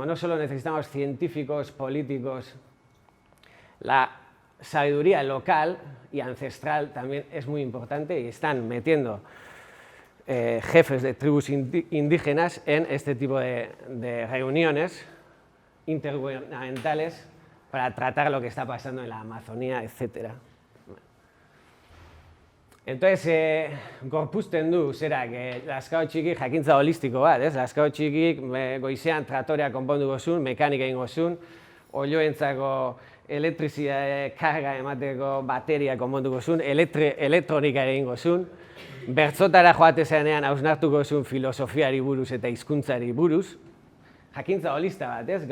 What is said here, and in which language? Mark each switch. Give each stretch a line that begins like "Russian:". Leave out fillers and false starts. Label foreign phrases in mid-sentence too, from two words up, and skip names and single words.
Spanish: No solo necesitamos científicos, políticos, la sabiduría local y ancestral también es muy importante y están metiendo jefes de tribus indígenas en este tipo de reuniones intergubernamentales para tratar lo que está pasando en la Amazonía, etc. Entonces,
Basque: gorpuzten du, zerak, laskao txikik jakintza holistiko bat, ez? Laskao txikik goizean tratorea konponduko zuen, mekanika egingo zuen, oioentzako elektrizidade karga emateko bateria konponduko zuen, elektronika egingo zuen, bertzotara joatezanean hausnartuko zuen filosofiari buruz eta hizkuntzari buruz, jakintza holista bat, ez?